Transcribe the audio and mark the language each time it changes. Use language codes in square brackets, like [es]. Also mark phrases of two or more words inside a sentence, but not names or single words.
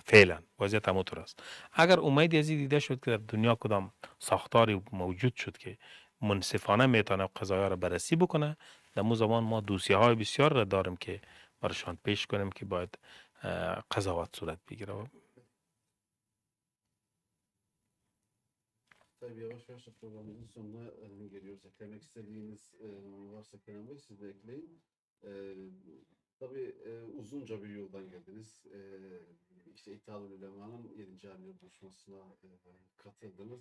[fa] فعلا وضعیت همونطور است. اگر امیدی از این دیده شد که در دنیا کدام ساختاری موجود شد که منصفانه میتونه قضایا را بررسی بکنه، در مو زمان ما دوسیه های بسیار را داریم که برشان پیش کنیم که باید قضاوت صورت بگیره. [tr] Tabii yavaş yavaş da programımızın sonuna geliyoruz. Eklemek istediğiniz varsa Kenan Bey siz de ekleyin. Tabii uzunca bir yoldan geldiniz. İşte İttihat-ül Ulema'nın 7. Harbiye buluşmasına katıldınız.